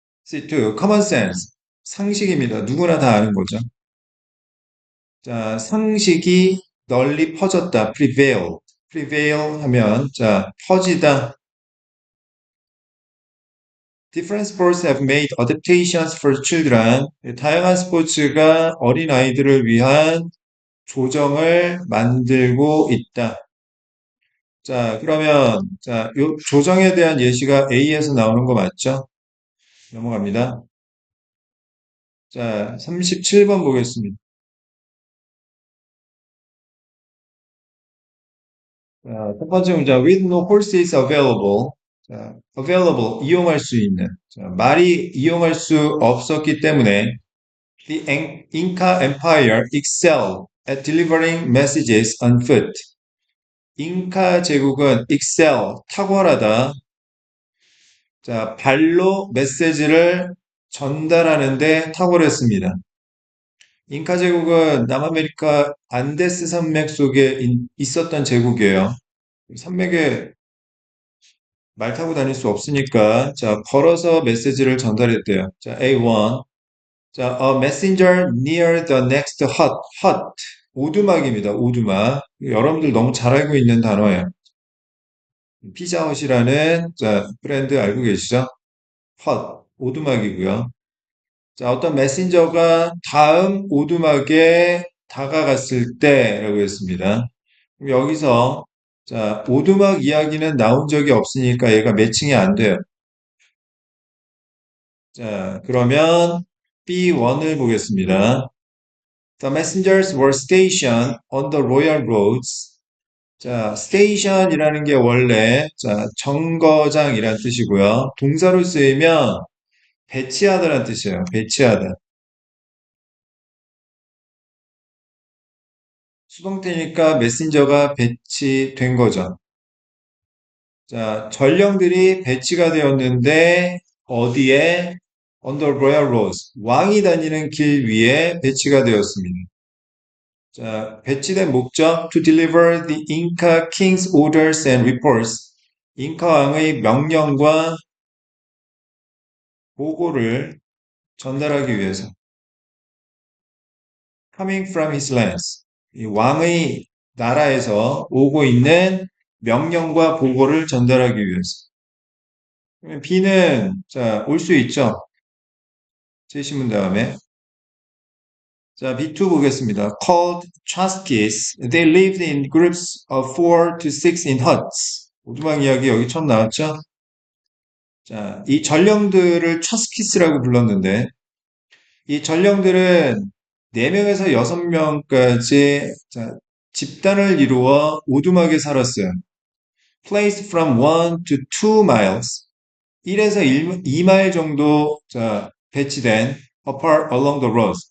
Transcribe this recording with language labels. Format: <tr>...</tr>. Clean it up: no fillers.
<ko>C2,</ko> <en>common sense.</en> <ko>상식입니다. 누구나 다 아는 거죠. 자, 상식이 널리 퍼졌다. prevail. prevail 하면, 자, 퍼지다.</ko> <en>Different sports have made adaptations for children.</en> <ko>다양한 스포츠가 어린 아이들을 위한 조정을 만들고 있다. 자, 그러면, 자, 요 조정에 대한 예시가 A에서 나오는 거 맞죠? 넘어갑니다. 자, 37번 보겠습니다. 자, 첫 번째 문장,</ko> <en>with no horses available.</en> <ko>자, available, 이용할 수 있는.</ko> <en>자,</en> <ko>말이 이용할 수 없었기 때문에</ko> <en>the Inca Empire excelled at delivering messages on foot.</en> <ko>잉카 제국은 excel, 탁월하다. 자, 발로 메시지를 전달하는데 탁월했습니다. 잉카 제국은 남아메리카 안데스 산맥 속에 있었던 제국이에요. 산맥에 말 타고 다닐 수 없으니까 자, 걸어서 메시지를 전달했대요. 자, A1.</ko> <en>자, a messenger near the next hut.</en> <ko>hut. 오두막입니다. 오두막. 여러분들 너무 잘 알고 있는 단어예요. 피자헛이라는 자, 브랜드 알고 계시죠? 헛, 오두막이고요. 자, 어떤 메신저가 다음 오두막에 다가갔을 때라고 했습니다. 그럼 여기서 자, 오두막 이야기는 나온 적이 없으니까 얘가 매칭이 안 돼요. 자, 그러면 B1을 보겠습니다.</ko> <en>The messengers were stationed on the royal roads.</en> <ko>자, station이라는 게 원래 자, 정거장이란 뜻이고요. 동사로 쓰이면 배치하다라는 뜻이에요. 배치하다. 수동태니까 메신저가 배치된 거죠. 자, 전령들이 배치가 되었는데 어디에?</ko> <en>Under royal roads.</en> <ko>왕이 다니는 길 위에 배치가 되었습니다.</ko> <en>자,</en> <ko>배치된 목적</ko> <en>to deliver the Inca king's orders and reports.</en> <ko>잉카 왕의 명령과 보고를 전달하기 위해서.</ko> <en>Coming from his lands.</en> <ko>이 왕의 나라에서 오고 있는 명령과 보고를 전달하기 위해서. 그러면 B는 자, 올 수 있죠. 제시문 다음에 자, B2 보겠습니다.</ko> <en>Called Chasquis. They lived in groups of 4 to 6 in huts.</en> <ko>오두막 이야기 여기 처음 나왔죠? 자, 이 전령들을 차스키스라고 불렀는데 이 전령들은 4명에서 6명까지 자, 집단을 이루어 오두막에 살았어요.</ko> <en>Placed from 1 to 2 miles.</en> <ko>1에서 2마일 정도 자, 배치된</ko> <en>apart along the roads.</en>